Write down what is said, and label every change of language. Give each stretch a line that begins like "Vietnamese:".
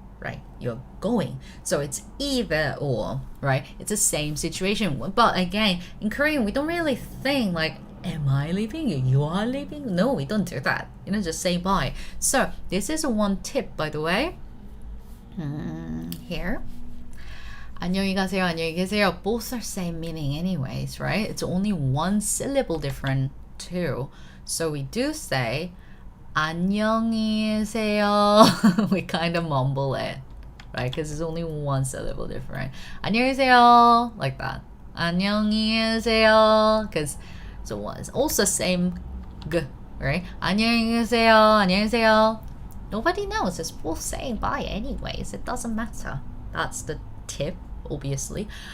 English: Right, you're going, so it's either or, right? It's the same situation. But again, in Korean, we don't really think like, am I leaving? You are leaving? No, we don't do that. You know, just say bye. So this is one tip, by the way. Here,
Korean: 안녕히 가세요, 안녕히 계세요.
English: Both are same meaning, anyways, right? It's only one syllable different too. So we do say
Korean: 안녕히 계세요.
English: We kind of mumble it, right? Because it's only one syllable different.
Korean: 안녕히 계세요,
English: like that. 안녕히 계세요, because it's also same g, right?
Korean: 안녕히 계세요, 안녕히 계세요.
English: Nobody knows. It's both saying bye anyways. It doesn't matter. That's the tip, obviously.